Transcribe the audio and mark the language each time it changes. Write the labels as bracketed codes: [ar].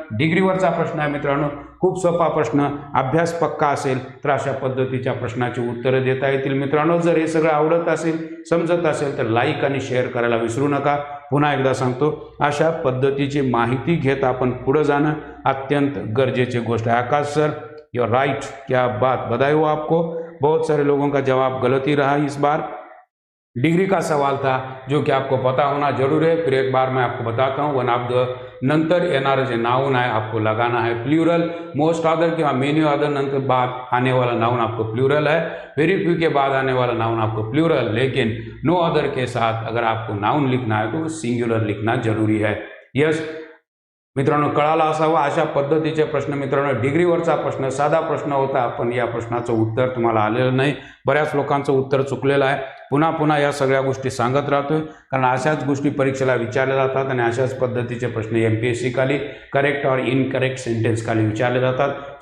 [mr] डिग्रीवरचा प्रश्न आहे मित्रांनो, खूप सोपा प्रश्न, अभ्यास पक्का असेल तर अशा पद्धतीच्या प्रश्नाची उत्तरं देता येतील मित्रांनो। जर हे सगळं आवडत असेल, समजत असेल तर लाईक आणि शेअर करायला विसरू नका। पुन्हा एकदा सांगतो, अशा पद्धतीची माहिती घेत आपण पुढे जाणं अत्यंत गरजेची गोष्ट आहे। [hi] आकाश सर [en] you are right, [hi] क्या बात, बधाई हो आपको। बहुत सारे लोगों का जवाब गलत ही रहा इस बार। डिग्री का सवाल था जो कि आपको पता होना जरूर है, फिर एक बार मैं आपको बताता हूँ। [en] one of the [mr] नंतर येणारं जे [hi] नाउन है आपको लगाना है प्लूरल, [en] most other [hi] किंवा [en] many other [hi] नंतर बाद आने वाला नाउन आपको प्लूरल है, वेरी फ्यू के बाद आने वाला नाउन आपको प्लूरल, लेकिन नो अदर के साथ अगर आपको नाउन लिखना है तो सिंगुलर लिखना जरूरी है। [mr] यस मित्रांनो, कळाला असावा अशा पद्धतीचे प्रश्न मित्रांनो। डिग्रीवरचा प्रश्न साधा प्रश्न होता, पण या प्रश्नाचं उत्तर तुम्हाला आलेलं नाही, बऱ्याच लोकांचं उत्तर चुकलेलं आहे। पुन्हा पुन्हा या सगळ्या गोष्टी सांगत राहतोय, कारण अशाच गोष्टी परीक्षेला विचारल्या जातात आणि अशाच पद्धतीचे प्रश्न MPSC खाली [en] correct और incorrect sentence [mr] खाली विचारले जातात।